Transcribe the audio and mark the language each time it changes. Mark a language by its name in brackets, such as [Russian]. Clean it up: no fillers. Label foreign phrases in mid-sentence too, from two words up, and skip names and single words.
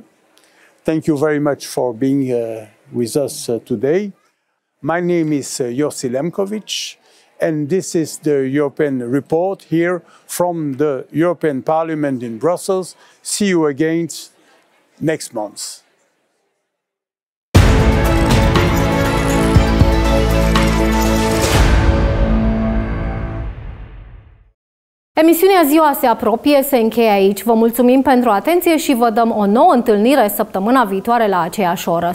[English] Thank you very much for being with us today. My name is Yossi Lempkowicz, and this is the European Report here from the European Parliament in Brussels. See you again next month. [Romanian] Emisiunea Ziua se apropie, se încheie aici. Vă mulțumim pentru atenție și vă dăm o nouă întâlnire săptămâna viitoare la aceeași oră.